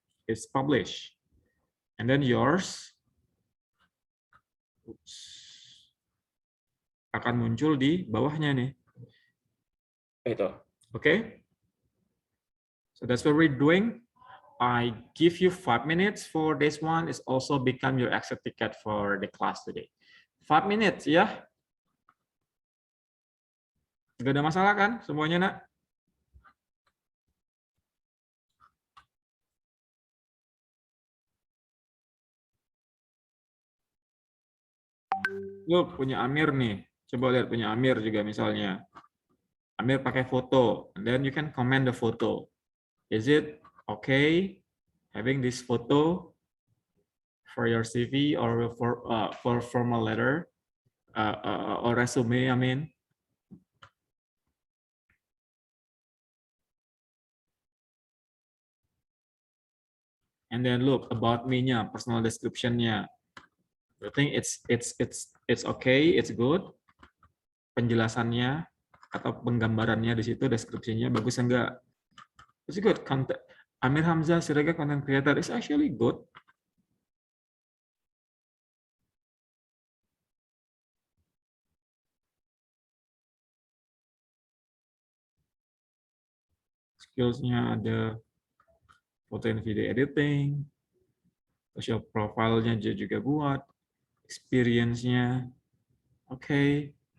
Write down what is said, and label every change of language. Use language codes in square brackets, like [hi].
[en] It's published, and then yours [id] akan muncul di bawahnya nih. Itu, okay? [en] So that's what we're doing. I give you 5 minutes for this one. It's also become your exit ticket for the class today. 5 minutes ya. [id] Gak ada masalah kan semuanya, nak? [en] Look, [id] punya Amir nih. Coba lihat punya Amir juga misalnya. Amir pakai foto. [en] Then you can comment the photo. Is it okay having this photo for your CV or for formal letter or resume, I mean? And then look about me-nya, personal description-nya. I think it's okay, it's good. [id] Penjelasannya atau penggambarannya di situ, deskripsinya bagus enggak? [en] It's good. Amir Hamzah Siregar content creator is actually good. [id] Skills-nya ada foto and video editing, social profile-nya dia juga buat, experience-nya, oke.